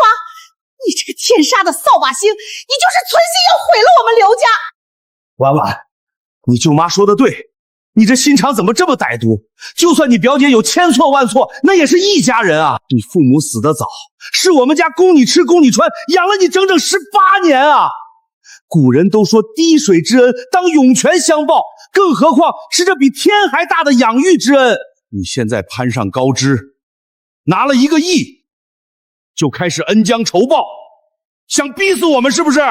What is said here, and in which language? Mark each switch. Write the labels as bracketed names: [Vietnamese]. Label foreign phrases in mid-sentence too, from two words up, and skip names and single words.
[Chinese] 你这个天杀的扫把星，你就是存心要毁了我们刘家！婉婉，你舅妈说的对，你这心肠怎么这么歹毒？就算你表姐有千错万錯，那也是一家人啊！你父母死得早，是我们家供你吃供你穿，養了你整整18 年啊！古人都說滴水之恩當湧泉相報，更何況是這比天還大的養育之恩。你現在攀上高枝，拿了1個億，就開始恩將仇報，想逼死我們是不是？